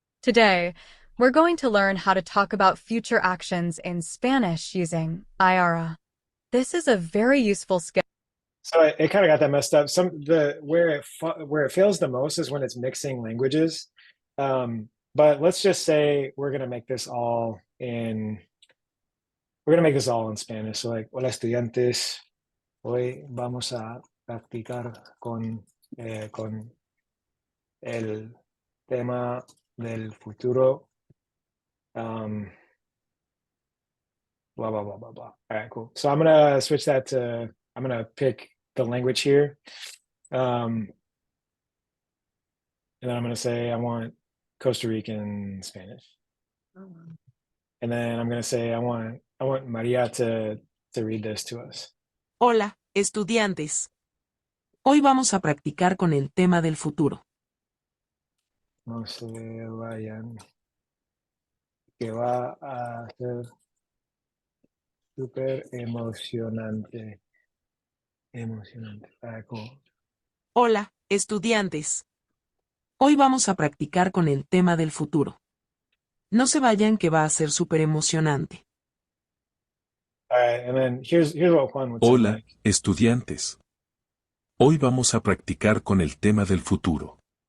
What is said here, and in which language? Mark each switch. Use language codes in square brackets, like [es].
[en] Today, we're going to learn how to talk about future actions in Spanish using IARA. This is a very useful skill. so it kind of got that messed up. Where it fails the most is when it's mixing languages. But let's just say we're gonna make this all in Spanish. So like, [es] hola estudiantes, hoy vamos a practicar con el tema del futuro. [en] Blah, blah, blah, blah, blah. All right, cool. So I'm gonna switch that to, I'm gonna pick the language here. And then I'm gonna say I want Costa Rican Spanish. And then I'm gonna say I want Maria to read this to us. [es] Hola, estudiantes. Hoy vamos a practicar con el tema del futuro. No se vayan, que va a ser súper emocionante. Emocionante. [en] All right, cool. [es] Hola, estudiantes. Hoy vamos a practicar con el tema del futuro. No se vayan que va a ser súper emocionante. [en] All right, and then here's what Juan would sound [es] Hola, [en] like. [es] estudiantes. Hoy vamos a practicar con el tema del futuro.